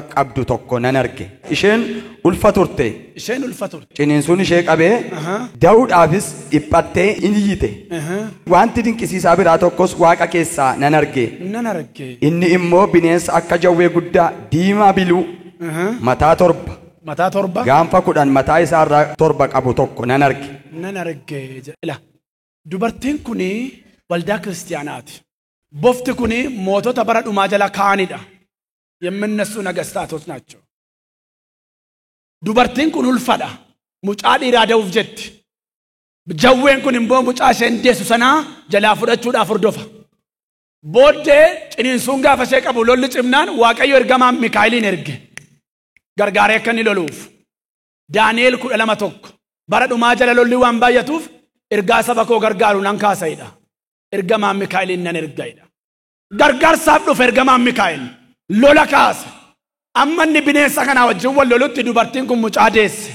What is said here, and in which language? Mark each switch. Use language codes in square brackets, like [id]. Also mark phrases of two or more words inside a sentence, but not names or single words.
[om] qabdu tokko nan arge isheen ulfa turte ciniinsuun ishee qabee da'uudhaafis dhiphattee in iyyite wanti dinqisiisaa biraa tokkos Waaqa keessaa nan arge inni immoo bineensa akka jawwee guddaa diimaa biluu mataa torba gaanfa 10 mataa isaa irraa 7 qabu tokko nan arge dubartiin kuni waldaa kiristiyaanaati bofti kuni mootota bara dhumaa jala kaanidha [am] የምነሱ ነገስታቶች ናቸው [om] dubartiin kun ulfadha mucaa dhiiraa da'uuf jetti jawween kun immoo mucaa ishee deessu sanaa jalaa fudhachuudhaaf hordofa booddee ciniinsuun gaafa ishee qabu lolli cimnaan Waaqayyo ergamaa Mikaa'eliin erge gargaaree akka inni loluuf Daani'eel 12 bara dhumaa jala lolli waan baay'atuuf ergaa saba koo gargaaru nan kaasa'idha ergamaa Mikaa'eliin nan erga'idha gargaarsaaf dhufe ergamaa Mikaa'el lola kaase Ammanni bineensa kana wajjin wal lolutti dubartiin kun mucaa deesse.